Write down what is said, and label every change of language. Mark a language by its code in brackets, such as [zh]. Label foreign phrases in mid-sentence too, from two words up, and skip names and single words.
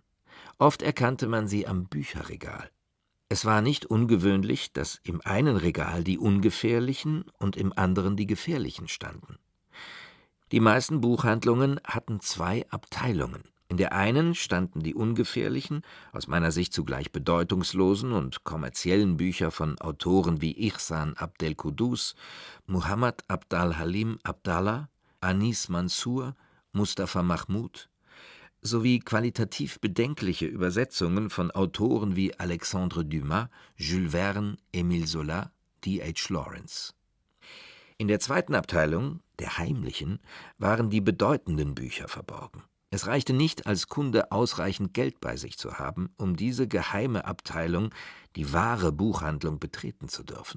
[de] Oft erkannte man sie am Bücherregal. Es war nicht ungewöhnlich, dass im einen Regal die ungefährlichen und im anderen die gefährlichen standen. Die meisten Buchhandlungen hatten 2 Abteilungen. In der einen standen die ungefährlichen, aus meiner Sicht zugleich bedeutungslosen und kommerziellen Bücher von Autoren wie Ihsan Abdel-Quddus, Muhammad Abd al-Halim Abdallah, Anis Mansur, Mustafa Mahmud, sowie qualitativ bedenkliche Übersetzungen von Autoren wie Alexandre Dumas, Jules Verne, Émile Zola, D.H. Lawrence. In der zweiten Abteilung, der heimlichen, waren die bedeutenden Bücher verborgen. Es reichte nicht, als Kunde ausreichend Geld bei sich zu haben, um diese geheime Abteilung, die wahre Buchhandlung, betreten zu dürfen.